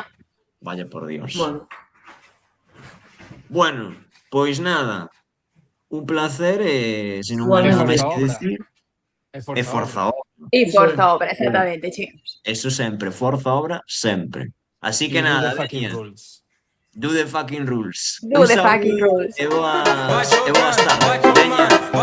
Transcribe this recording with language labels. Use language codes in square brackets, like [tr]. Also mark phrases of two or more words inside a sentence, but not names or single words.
[es] Vaya por Dios. [gl] Bueno, Bueno, pois nada. Un placer e se non Igual, hai nada máis forza que obra. decir, É é forza obra. E Iso forza é. obra, exactamente, chicos. Eso sempre, forza obra, sempre. Así que E do nada, [en] the fucking [gl] veña. [en] rules. Do the fucking rules. Do [gl] Un [en] the fucking [gl] saúdo [en] rules. [gl] E boas tardes. Veña.